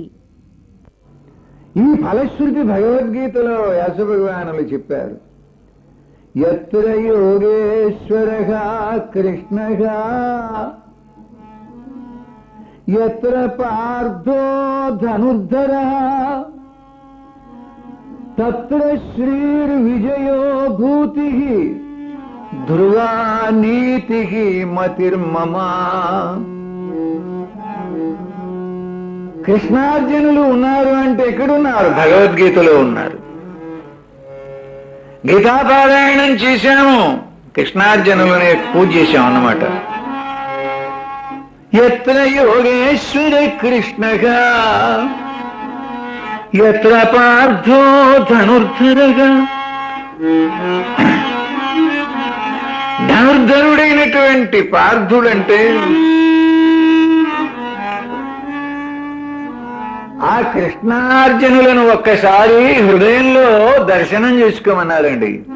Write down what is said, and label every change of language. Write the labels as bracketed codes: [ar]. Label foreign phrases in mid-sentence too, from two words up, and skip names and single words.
[te] ఈ ఫలశ్రుతి భగవద్గీతలో వ్యాస భగవానులు చెప్పారు. [sa] యత్ర యోగేశ్వరః కృష్ణః యత్ర పార్థో ధనుర్ధరః తత్ర శ్రీర్విజయో భూతిః ధ్రువా నీతిః మతిర్మమ. [te] కృష్ణార్జునులు ఉన్నారు అంటే ఎక్కడున్నారు? భగవద్గీతలో ఉన్నారు. గీతాపారాయణం చేశాము, కృష్ణార్జునులని పూజ చేశాం అన్నమాట. [sa] యత్ర యోగేశ్వర కృష్ణః యత్ర పార్థో ధనుర్ధరః. [te] ధనుర్ధరుడైనటువంటి పార్థుడంటే ఆ కృష్ణార్జునులను ఒక్కసారి హృదయంలో దర్శనం చేసుకోమన్నారండి.